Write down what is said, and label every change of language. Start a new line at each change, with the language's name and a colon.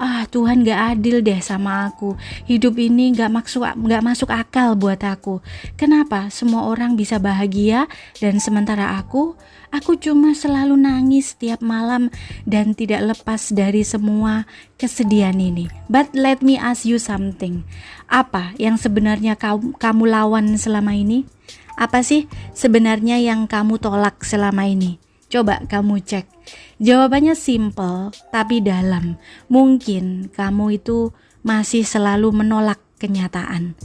Indonesian: Tuhan gak adil deh sama aku. Hidup ini gak masuk akal buat aku. Kenapa semua orang bisa bahagia dan sementara aku cuma selalu nangis setiap malam dan tidak lepas dari semua kesedihan ini.
English: But let me ask you something.
Indonesian: Apa yang sebenarnya kamu lawan selama ini? Apa sih sebenarnya yang kamu tolak selama ini? Coba kamu cek. Jawabannya simple tapi dalam. Mungkin kamu itu masih selalu menolak kenyataan.